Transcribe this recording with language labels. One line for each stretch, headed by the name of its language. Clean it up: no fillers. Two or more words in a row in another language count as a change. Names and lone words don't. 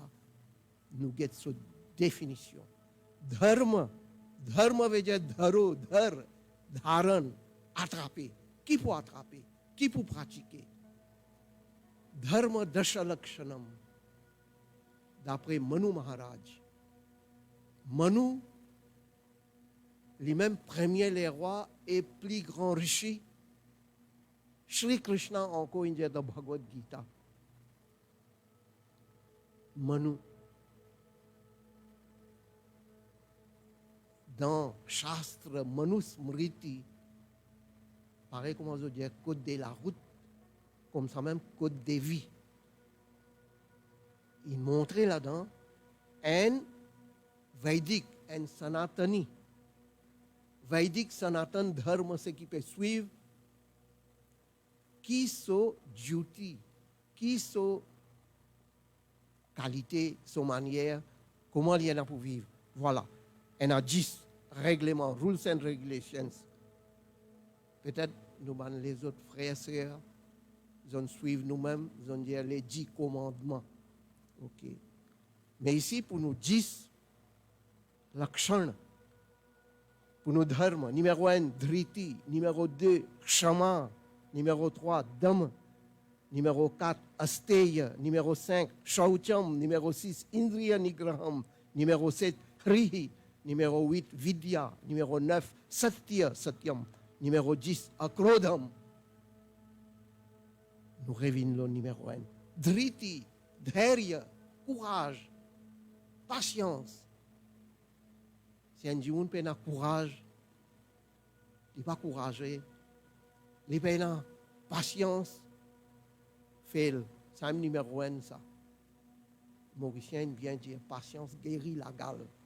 French: Nous avons sa définition. Dharma veut dire
Sanskrit: dharo, dharan,
French: attraper. Qui peut attraper? Qui peut pratiquer?
Sanskrit: Dharma Dashalakshanam.
French: D'après Manu Maharaj. Manu, lui-même premier les rois et plus grand rishi. Shri Krishna encore il dit dans Bhagavad Gita. Manu. Dans Shastra, Manu Smriti, pareil comme on dit, code de la route, comme ça même code de vie. Il montrait là-dedans un Vedic, un Sanatani. Vedic Sanatan Dharma, ce qui peut suivre, qui sont duty, qui sont qualité, son manière, comment il y en a pour vivre. Voilà. Il y a 10 règlements,
English: rules and regulations.
French: Peut-être nous, les autres frères et sœurs, ils suivent nous-mêmes, ils ont dit les 10 commandements. Ok. Mais ici, pour nous 10 lakshana, pour nous dharma, numéro 1, driti, numéro 2, kshama, numéro 3, dhamma, numéro 4, asteya, numéro 5, shaucham, numéro 6,
Sanskrit: indriya nigraham,
French: numéro 7, hrihi, numéro 8, vidya, numéro 9,
Sanskrit: satya, satyam,
French: numéro 10, akrodham. Nous revenons le numéro 1.
Sanskrit: Driti, dharya,
French: courage, patience. Si un jour n'a pas courage, il n'est pas courageux. Il n'a pas patience, fait c'est un numéro 1 ça. Mauricien vient dire patience guérit la gale.